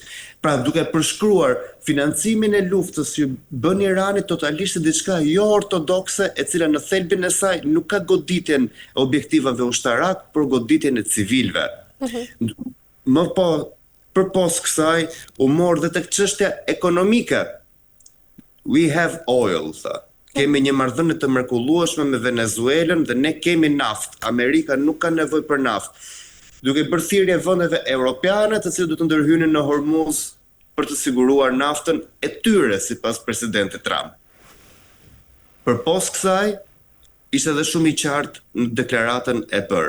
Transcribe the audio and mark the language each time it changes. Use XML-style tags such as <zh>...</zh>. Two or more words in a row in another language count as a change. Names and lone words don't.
<sq>Pra duke përshkruar financimin e luftës që bën Irani totalisht diçka jo ortodokse, e cila në thelbin e saj nuk ka goditjen e objektivave ushtarak, por goditjen e civilëve. Më po, përpos kësaj, u mor dhe tek çështja ekonomike.</sq> <en>We have oil,</en> <sq>tha. Kemi një marrëdhënie të mrekullueshme me Venezuelën dhe ne kemi naftë. Amerika nuk ka nevojë për naftë. Duke bërë thirrje vendeve europiane të cilët do të ndërhynin në Hormuz për të siguruar naftën e tyre sipas presidentit Trump. Përpos kësaj, ishte edhe shumë i qartë në deklaratën e bërë.</sq>